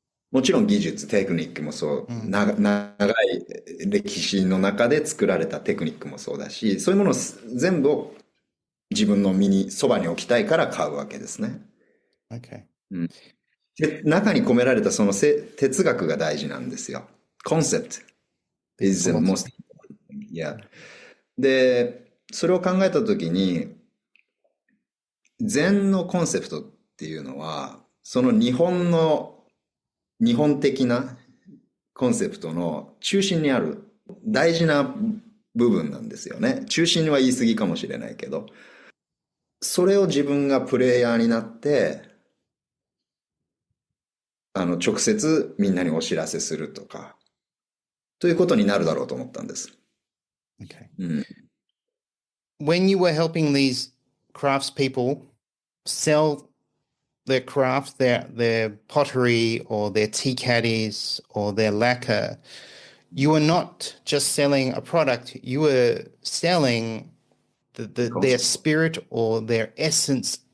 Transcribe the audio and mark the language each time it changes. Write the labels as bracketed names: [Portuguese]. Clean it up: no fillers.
[Japanese] もちろん技術、テクニックもそう、長い歴史の中で作られたテクニックもそうだし、そういうものを全部を自分の身に、そばに置きたいから買うわけですね。 [English] Okay. [Japanese] で、中に込められたその哲学が大事なんですよ。 [English] Concept is the most important. Yeah. [Japanese] で、それを考えたときに、禅のコンセプトっていうのは、その日本的なコンセプトの中心にある大事な部分なんですよね。中心は言い過ぎかもしれないけど、それを自分がプレイヤーになって、直接みんなにお知らせするとか、ということになるだろうと思ったんです。 [English] Okay. [Japanese] うん。 [English] When you were helping these craftspeople sell their craft, their pottery or their tea caddies or their lacquer, you were not just selling a product, you were selling their spirit or their essence